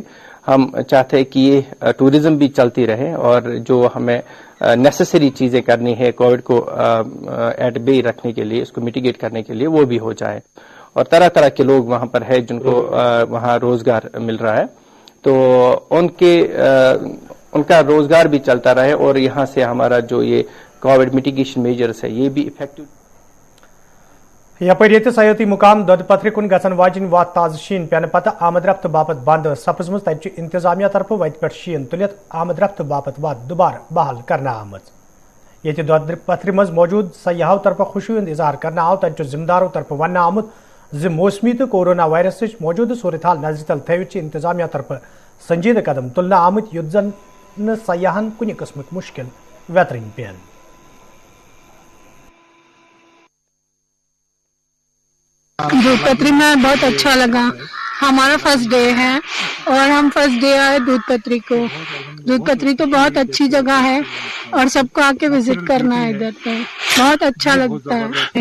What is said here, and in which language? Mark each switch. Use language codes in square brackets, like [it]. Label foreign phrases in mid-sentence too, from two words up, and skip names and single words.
[hi] हम चाहते हैं कि ये टूरिज्म भी चलती रहे और जो हमें नेसेसरी चीजें करनी है कोविड को [en] at bay [hi] रखने के लिए, इसको मिटिगेट करने के लिए, वो भी हो जाए। और तरह तरह के लोग वहां पर है जिनको वहां रोजगार मिल रहा है, तो उनका रोजगार भी चलता रहे और यहाँ से हमारा जो ये [en] COVID mitigation measures [hi] है ये भी इफेक्टिव। [ks] यपर ये सयाती मुकाम दद पथर कुन गसन वाजिन वात ताज शीन पेन पत आमद रफ्त बापत बंद सपजम तत इंतजामिया तरफ वत पे शीन तुलित आमद रफ्त बापत वात दोबारा बहाल करना आमज। ये दद पथर मज मौजूद सयाहों तरफ खुशी हूं इजहार करना आव तत जिम्मेदारों तरफ वन आमुत जि मौसमी तो कोरोना वायरस मौजूद सूरत हाल नजर तल थवित इंतजामिया तरफ संजीद कदम तुलना आमुत युद्ध जन सयाहन कुन किस्म मुश्किल वेतरिन पेन। [hi] दूध पत्री में बहुत अच्छा लगा, हमारा [en] first day [hi] है और हम [en] first day [hi] आए दूध पत्री को। दूध पत्री तो बहुत अच्छी जगह है और सबको आके विजिट करना है, इधर पे बहुत अच्छा लगता है।